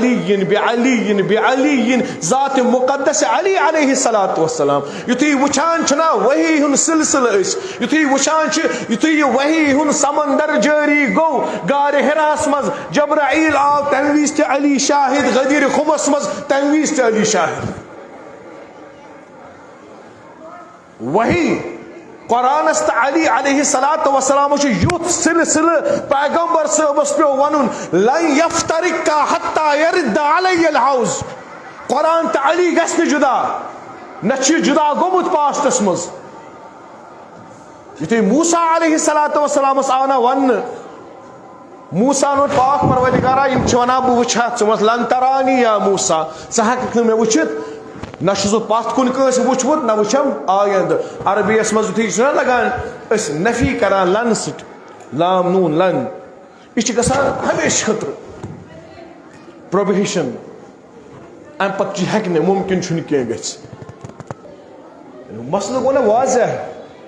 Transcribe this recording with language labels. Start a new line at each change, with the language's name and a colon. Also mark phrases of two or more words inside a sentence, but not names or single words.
Kashmiri: علی ذات مقدس علی
Arabic: علیہ الصلوۃ والسلام
Kashmiri: یُتھُے وٕچھان چھِنا وحی ہُنٛد سلسلہٕ أسۍ یُتھُے وٕچھان چھِ یُتھُے یہِ وحی ہُنٛد سمندر جٲری گوٚو غارِ حراہس منٛز جبرائیل آو تمہِ وِزِ تہِ علی شاہد غدیٖرِ خُمس منٛز تمہِ وِزِ تہِ علی شاہد وحی قرآنس تو علی
Arabic: علیہ الصلوۃ والسلام
Kashmiri: یوت سلسلہ پیغمبر صٲبس پیو ونن
Arabic: لن یفترقا حتی یرد علی الحوض
Kashmiri: قرآن تو علی گژھِ نہٕ جدا نہ چھُ جدا گوٚمُت پاسٹس منٛز یُتھُے موسیٰ
Arabic: علیہ الصلوۃ والسلامس
Kashmiri: آو نہ وننہٕ موسیٰ نوٚٹ پاک پروردگارا یِم چھِ ونان بہٕ وٕچھِ ہا ژٕ وَنَس
Arabic: لن ترانی یا موسیٰ
Kashmiri: ژٕ ہٮ۪ککھ نہٕ مےٚ وٕچھِتھ نہ چھُس بہٕ پتھ کُن کٲنٛسہِ وٕچھمُت نہ وٕچھم آیندٕ عربیَس منٛز یُتھُے چھُنہ لگان أسۍ نفی کران لن سۭتۍ لام نوٗن لن یہِ چھِ گژھان ہمیشہِ خٲطرٕ پروبہشن امہِ پتہٕ ہیٚکہِ نہٕ مُمکِن چھُنہٕ کینٛہہ گژھِ مسلہٕ گوٚو نہ واضح